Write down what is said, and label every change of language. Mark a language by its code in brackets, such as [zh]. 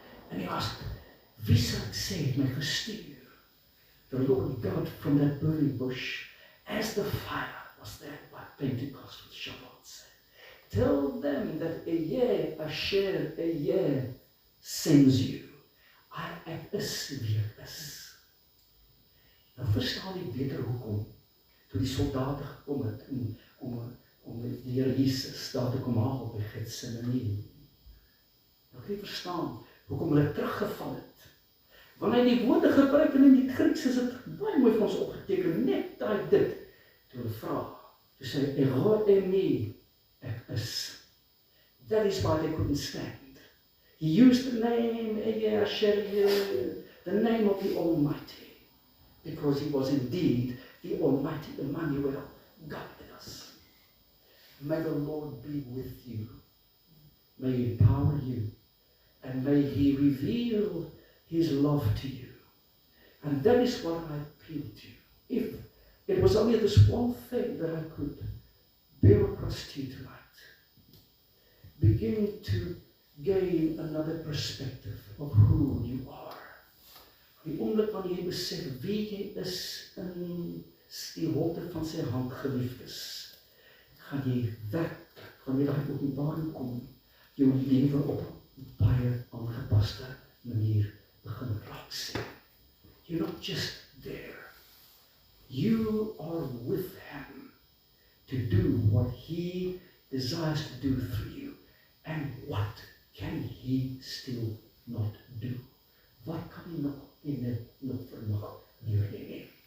[en] And he asked, wie sal ek sê het my gestuur? The Lord God from that burning bush, as the fire was there by Pentecost with Shabbat said, tell them that Ehyeh Asher Ehyeh sends you. [af] Ek is wie ek is. Nou verstaan jy beter hoekom, toe die soldate gekom het, om die Here Jesus daar te kom haal by Getsemane. Nou kan jy verstaan, hoekom hulle teruggeval het. Wanneer hy die woorde gebruik en in die Grieks is dit baie mooi vir ons opgeteken, net daai dit, toe hulle vra, toe sê, Ego emi, ek is. [en] That is why they couldn't stand. He used the name, Ehyeh Asher Ehyeh, the name of the Almighty, because he was indeed the Almighty Emmanuel, God with us. May the Lord be with you. May he empower you. And may he reveal his love to you. And that is what I appeal to you. If It was only this one thing that I could bear across to you tonight. Begin to gain another perspective of who you are. [af] Die oomblik wanneer jy besef wie jy is in die holte van sy hand, geliefdes, gaan jy werklik, wanneer daai openbaring kom, jou lewe op 'n baie aangepaste manier begin raak sien. [en] You're not just there. You are with him to do what he desires to do through you. And what can he still not do? [af] Wat kan hy nog vermag deur nie?